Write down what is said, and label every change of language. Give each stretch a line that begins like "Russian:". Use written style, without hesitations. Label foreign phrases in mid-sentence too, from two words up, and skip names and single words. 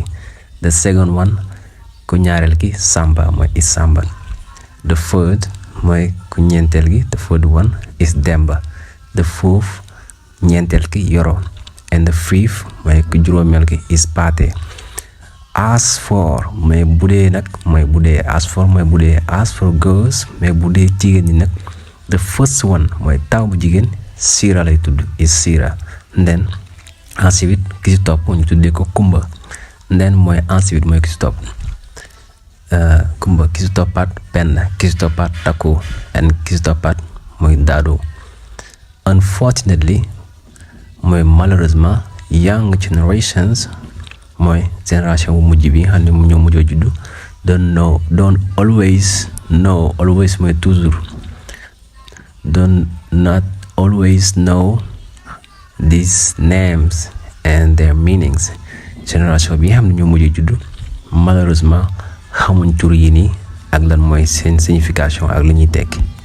English: the second one
Wolof: ku ñaareel ki Samba mooy
English: is Samba. the third
Wolof: mooy ku ñeenteel gi
English: the third one is Demba. the fourth
Wolof: ñeenteel ki Yoro.
English: and the fifth mooy
Wolof: ku juróomeel ki
English: is Paate. as for
Wolof: mooy bu dee nag mooy bu dee
English: as for girls
Wolof: mais bu dee jigéen ñi nag
English: the first one
Wolof: mooy taw bu jigéen Sira lay tudd is Sira. then ensuite ki ci topp ñu tuddee ko Kumba. then mooy ensuite mooy ki ci topp Kumba, ki ci toppaat Penda, ki ci toppaat Tako, and ki ci toppaat mooy Dado. unfortunately mooy malheureusement
English: young generations
Wolof: mooy génération bu mujj bi nga xam ne mu ñoo mujjoo juddu
English: don't always know, always
Wolof: mooy toujours,
English: not always know these names and their meanings.
Wolof: génération bi nga xam ne ñoo mujjoo juddu malheureusement xamuñ tur yi nii ak lan mooy seen signification ak li ñuy tekki.